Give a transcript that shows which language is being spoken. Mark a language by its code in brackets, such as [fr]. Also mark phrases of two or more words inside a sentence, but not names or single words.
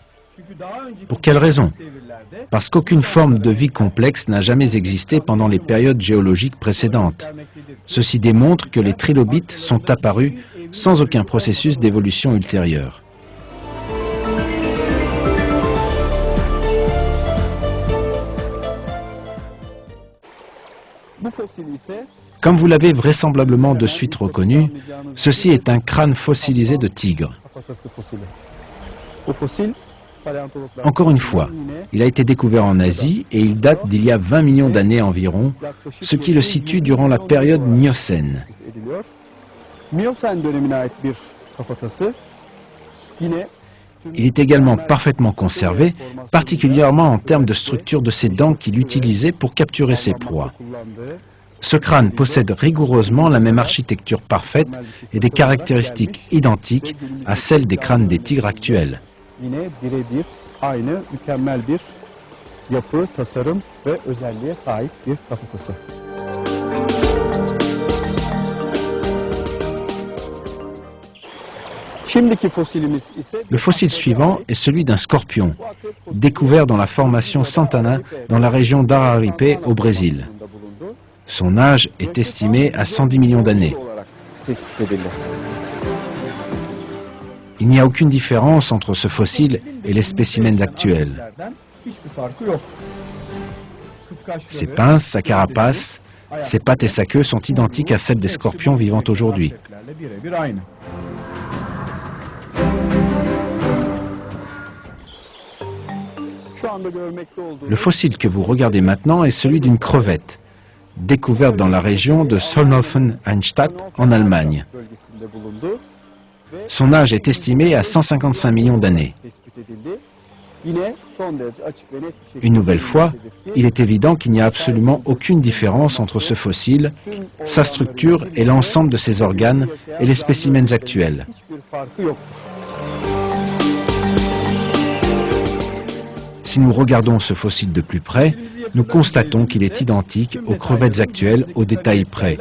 [fr] Pour quelle raison? Parce qu'aucune forme de vie complexe n'a jamais existé pendant les périodes géologiques précédentes. Ceci démontre que les trilobites sont apparus sans aucun processus d'évolution ultérieur. [tr] Bu fosil ise [fr] Comme vous l'avez vraisemblablement de suite reconnu, ceci est un crâne fossilisé de tigre. [tr] kafatası fosili. Bu fosil paleontologlar [fr] Encore une fois, il a été découvert en Asie et il date d'il y a 20 millions d'années environ, ce qui le situe durant la période Miocène. [tr] ediliyor. Miyosen dönemine ait bir kafatası. Yine [fr] Il est également parfaitement conservé, particulièrement en termes de structure de ses dents qu'il utilisait pour capturer ses proies. Ce crâne possède rigoureusement la même architecture parfaite et des caractéristiques identiques à celles des crânes des tigres actuels. [tr] yine birebir aynı mükemmel bir yapı, tasarım ve özelliğe sahip bir kafatası. Şimdiki fosilimiz ise [fr] Le fossile suivant est celui d'un scorpion, découvert dans la formation Santana dans la région d'Araripe au Brésil. Son âge est estimé à 110 millions d'années. [tr] olarak tespit edildi. [fr] Il n'y a aucune différence entre ce fossile et les spécimens actuels. [tr] Hiçbir farkı yok. [fr] Ses pinces, sa carapace, ses pattes et sa queue sont identiques à celles des scorpions vivant aujourd'hui. [tr] Birebir aynı. Şu anda görmekte olduğunuz [fr] Le fossile que vous regardez maintenant est celui d'une crevette, découverte dans la région de Solnhofen-Einstadt en Allemagne. [tr] bölgesinde bulundu. [fr] Son âge est estimé à 155 millions d'années. [tr] Tespit edildi. Yine son derece açık ve net bir şekilde [fr] Une nouvelle fois, [tr] belirtildi ki [fr] il est évident qu'il n'y a absolument aucune différence entre ce fossile, sa structure et l'ensemble de ses organes et les spécimens actuels. [tr] hiçbir farkı yoktur. [fr] Si nous regardons ce fossile de plus près, nous constatons qu'il est identique aux crevettes actuelles au détail près.